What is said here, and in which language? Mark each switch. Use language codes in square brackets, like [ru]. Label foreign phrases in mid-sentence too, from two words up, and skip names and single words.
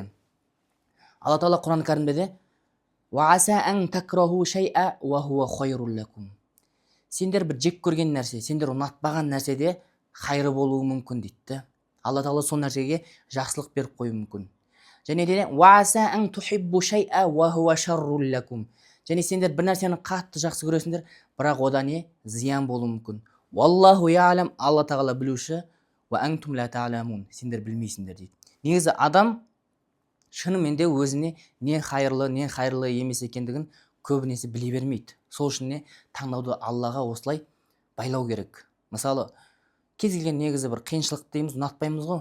[kk] Алла тағала Құран кәрімде сендер бір жек көрген нәрсе, сендер ұнатпаған нәрсе де хайры болуы мүмкін дейді. Алла тағала сол нәрсеге жақсылық беріп қоюы мүмкін. Және де және сендер бір нәрсені қатты жақсы көресіңдер, бірақ одан не? Зиян болуы мүмкін. [ar] والله يعلم, [kk] Алла тағала білуші, [ar] وأنتم لا تعلمون, [kk] сендер білмейсіңдер дейді. Негізі адам шынымен де өзіне не хайырлы емес екендігін көбінесе біле бермейді. Сол үшін не? Таңдауды Аллаға осылай байлау керек. Мысалы, кез келген негізі бір қиыншылық дейміз, ұнатпаймыз ғой.